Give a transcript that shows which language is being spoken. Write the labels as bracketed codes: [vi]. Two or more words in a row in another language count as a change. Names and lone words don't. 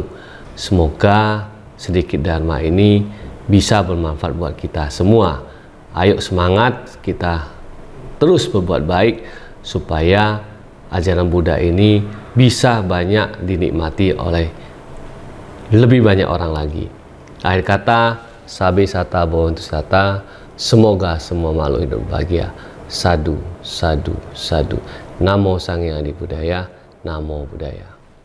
[id] Semoga sedikit dharma ini bisa bermanfaat buat kita semua. Ayo semangat, kita terus berbuat baik supaya ajaran Buddha ini bisa banyak dinikmati oleh lebih banyak orang lagi. Akhir kata, [pi] sabe sata bhavantu sata, [id] semoga semua makhluk hidup bahagia. [pi] Sadu, sadu, sadu. Namo Sang Hyang Adi Budaya, Namo Buddhaya.